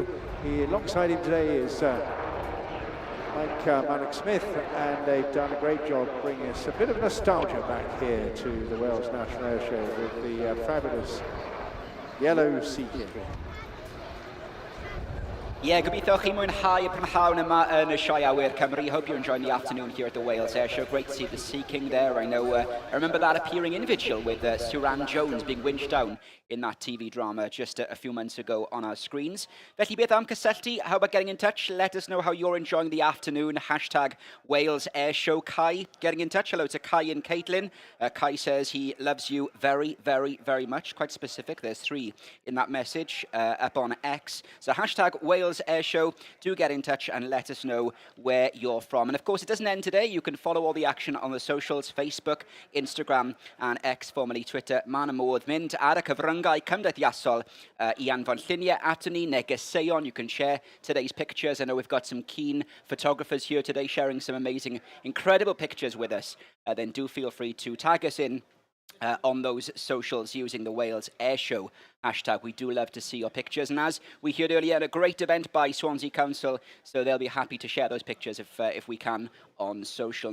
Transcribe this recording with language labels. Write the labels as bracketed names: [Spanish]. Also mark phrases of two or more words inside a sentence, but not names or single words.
[English] Alongside him today is Mike Mallock Smith, and they've done a great job bringing us a bit of nostalgia back here to the Wales National Airshow with the fabulous yellow Sea King. [Welsh] Ie, gobeithio chi mwynhau y prynhawn yma yn y Sioe Awyr Cymru. [English] Hope you're enjoying the afternoon here at the Wales Airshow. Great to see the Sea King there. I know, I remember that appearing individual with Suran Jones being winched down in that TV drama just a few months ago on our screens. [Welsh] Felly beth am cysylltu? [English] How about getting in touch? Let us know how you're enjoying the afternoon. Hashtag Wales Airshow. Kai getting in touch. Hello to Kai and Caitlin. Kai says he loves you very, very, very much. Quite specific. There's 3 in that message up on X. So hashtag Wales Airshow. Do get in touch and let us know where you're from. And of course, it doesn't end today. You can follow all the action on the socials, Facebook, Instagram, and X, formerly Twitter. [Welsh] Man y modd mynd ar y cyfryngau cymdeithasol I anfon lluniau ato ni, negeseuon. [English] You can share today's pictures. I know we've got some keen photographers here today sharing some amazing, incredible pictures with us. Then do feel free to tag us in on those socials using the Wales Airshow hashtag. We do love to see your pictures. And as we heard earlier, a great event by Swansea Council, so they'll be happy to share those pictures if we can on social.